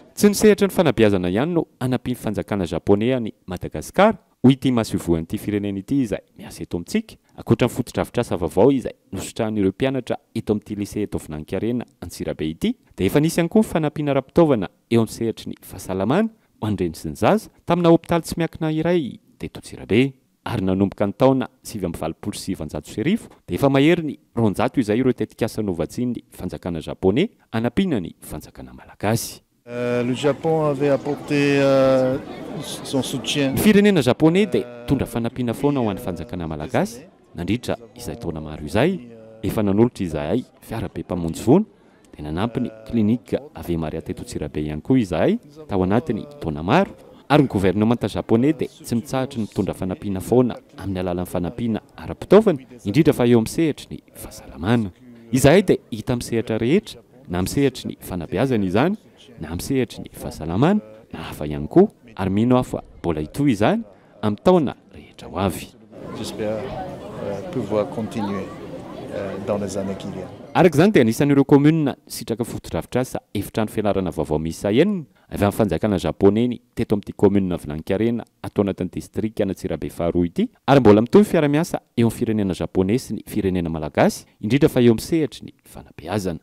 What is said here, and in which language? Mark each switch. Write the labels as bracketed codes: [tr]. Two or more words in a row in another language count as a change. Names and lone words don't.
[mg] Tsy nisehatra ny fanabeazana ihany no anampiany fanjakana japonais any Madagasikara hoy ity mahasovoan'ity firenena ity izay miasa eto amintsika ankoatra ny fotodrafitrasa vaovao izay nosotrahan'ireo mpianatra eto amin'ity lycée eto Vinany Karena Antsirabe ity dia efa nisy ihany koa ny fanampiana ara-pitaovana eo amin'ny sehatry ny fahasalamana ho an'ireny sy ny zaza tamina hopitaly tsy miankina iray teto Antsirabe. Ary nanomboka ny taona 727 dia efa mahery ny 200 izay ireo tetikasa novatsian'ny fanjakana japonais anampiana ny fanjakana malagasy. [fr] Le Japon avait apporté son soutien. [mg] Ny firenena japonais dia tondra fanampiana foana ho an'ny fanjakana malagasy nandritra izay taona maro izay efa nanolotra izahay fiarabe mpamonjy voana dia nanampy ny klinika Ave Maria teto Antsirabe ihany koa izahay tao anatiny taona maro. Ary ny gouvernement japonais dia tsy mitsahatra ny mitondra fanampiana foana amin'ny alalan'ny fanampiana ara-pitaovana indrindra fa eo amin'ny sehatry ny fahasalamana. Izahay dia hita amin'ny sehatra rehetra na amin'ny sehatry ny fanabeazana izany na amin'ny sehatry ny fahasalamana na hafa ihany koa ary mino aho fa mbola hitohy izany amin'ny taona rehetra ho avy. [fr] J'espère pouvoir continuer dans les années qui viennent. [mg] Araka izany dia anisan'ireo commune sitraka fotodrafitrasa efitrano fianarana vaovao miisa 9 avy amin'ny fanjakana japonais ny teto amin'ity commune Vinany Karena atao anatin'ny district Antsirabe faharoa ity ary mbola mitohy fiara-miasa eo amin'ny firenena japonais sy ny firenena malagasy indrindra fa eo amin'ny sehatry ny fanabeazana.